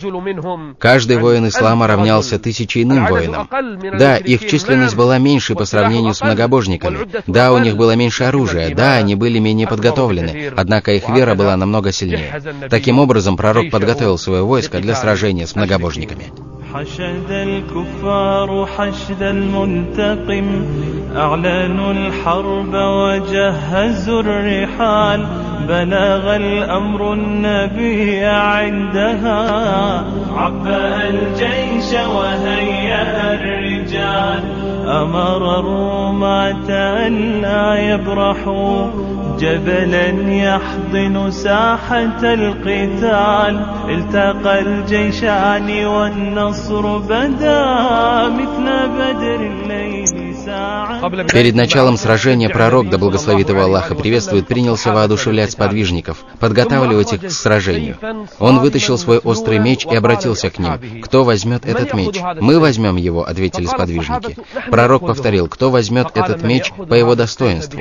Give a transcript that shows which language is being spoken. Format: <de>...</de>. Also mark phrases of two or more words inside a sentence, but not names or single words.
<ru>Каждый воин ислама равнялся 1000 иным воинам. Да, их численность была меньше по сравнению с многобожниками. Да, у них было меньше оружия. Да, они были менее подготовлены. Однако их вера была намного сильнее. Таким образом, пророк подготовил свое войско для сражения с многобожниками.</ru> <ar>حشد الكفار حشد المنتقم أعلنوا الحرب وجهزوا الرحال بلغ الأمر النبي عندها عبأ الجيش الجيش وهيأ الرجال أمر الرماة أن لا يبرحوا جبلا يحضن ساحة القتال التقى الجيشان والنصر بدا مثل بدر الليل ساعة.</ar> <ru>Перед началом сражения пророк, да благословит его Аллах и приветствует, принялся воодушевлять сподвижников, подготавливать их к сражению. Он вытащил свой острый меч и обратился к ним. «Кто возьмет этот меч?» «Мы возьмем его», — ответили сподвижники. Пророк повторил: «Кто возьмет этот меч по его достоинству?»</ru>